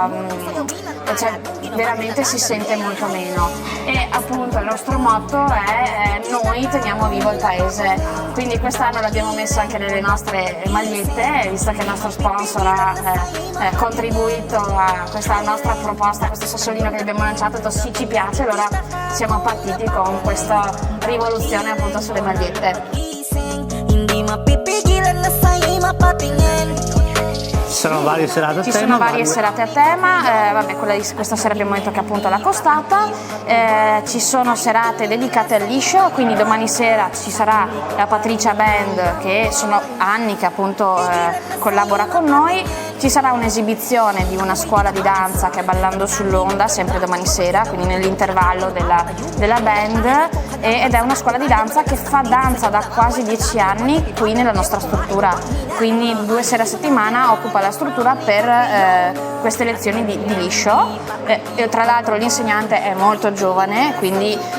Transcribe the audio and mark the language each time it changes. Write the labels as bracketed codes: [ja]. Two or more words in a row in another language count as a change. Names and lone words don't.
[it] veramente si sente molto meno, e appunto il nostro motto è noi teniamo vivo il paese, quindi quest'anno l'abbiamo messo anche nelle nostre magliette, visto che il nostro sponsor ha contribuito a questa nostra proposta, questo sassolino che abbiamo lanciato, detto sì, ci piace, allora siamo partiti con questa rivoluzione appunto sulle magliette. [tl] Hindi mapipigilan na sa'yo'y mapatingin. [it] Ci sono varie serate a tema. Ci sono varie serate a tema, quella di questa sera abbiamo detto che è appunto la costata, ci sono serate dedicate al liscio, quindi domani sera ci sarà la Patricia Band, che sono anni che appunto collabora con noi, ci sarà un'esibizione di una scuola di danza che è Ballando sull'Onda, sempre domani sera, quindi nell'intervallo della band, ed è una scuola di danza che fa danza da quasi 10 anni qui nella nostra struttura, quindi 2 sere a settimana occupa la struttura per queste lezioni di liscio, e tra l'altro l'insegnante è molto giovane, quindi